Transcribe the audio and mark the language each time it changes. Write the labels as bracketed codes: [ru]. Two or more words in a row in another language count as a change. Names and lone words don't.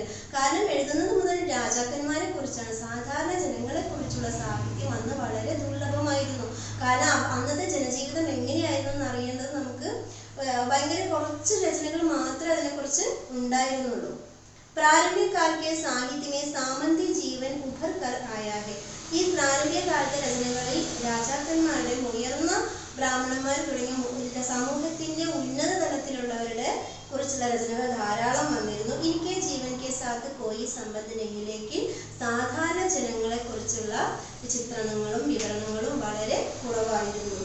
[ml] കാരണം എഴുതുന്നത് മുതൽ രാജാക്കന്മാരെ കുറിച്ചാണ്. സാധാരണ ജനങ്ങളെ കുറിച്ചുള്ള സാഹിത്യം അന്ന് വളരെ ദുർലഭമായിരുന്നു. കാരണം അന്നത്തെ ജനജീവിതം എങ്ങനെയായിരുന്നു എന്ന് അറിയേണ്ടത് നമുക്ക് ഭയങ്കര കുറച്ച് രചനകൾ മാത്രമേ അതിനെക്കുറിച്ച് ഉണ്ടായിരുന്നുള്ളൂ. [hi] प्रारंभिक काल के साहित्य में सामंती जीवन उभर कर आया है. [ml] ഈ പ്രാരംഭിക കാലത്തെ രചനകളിൽ രാജാക്കന്മാരുടെ, ഉയർന്ന ബ്രാഹ്മണന്മാർ തുടങ്ങിയ സമൂഹത്തിന്റെ ഉന്നത തലത്തിലുള്ളവരുടെ കുറിച്ചുള്ള രചനകൾ ധാരാളം വന്നിരുന്നു. [hi] इनके जीवन के साथ कोई संबंध [ml] നഹിയിലേക്ക് സാധാരണ ജനങ്ങളെ കുറിച്ചുള്ള ചിത്രണങ്ങളും വിവരണങ്ങളും വളരെ കുറവായിരുന്നു.